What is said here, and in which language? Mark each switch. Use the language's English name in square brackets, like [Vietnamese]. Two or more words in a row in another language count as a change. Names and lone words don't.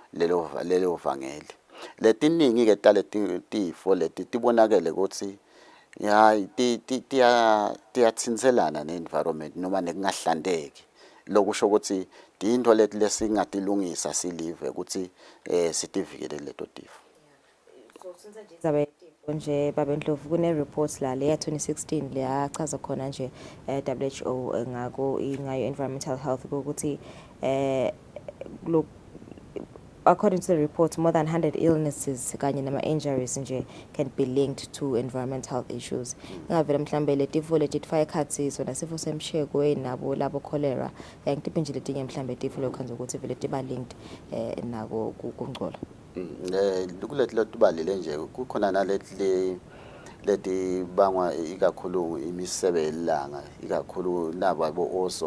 [Swati] lelo vangeli letiningi ke tale tifo leti tibonakele ukuthi ya tiyathinselana ne-environment noma nekungahlandeki lokusho ukuthi into leti lesingatilungisa silive ukuthi sitivikele leto tifo. Nje babendlovu kune-report la leya 2016 leyachaza khona nje WHO ngayo [English] environmental health [Swati] ukuthi [English] according to the report, more than 100 illnesses [Swati] kanye nama-injuries nje [English] can be linked to environmental health issues. [Swati] Ngavela mhlambe letifo letifaya ekhathi sona sifo semsheko nabo labo cholera ngitiphe nje letinye mhlambe tifo lokhanza ukuthi vele tiba linked nako kungcola. Kulethi lotubalile nje kukhona leti bangwa ikakhulu imisebe elanga ikakhulu nabo abo ozone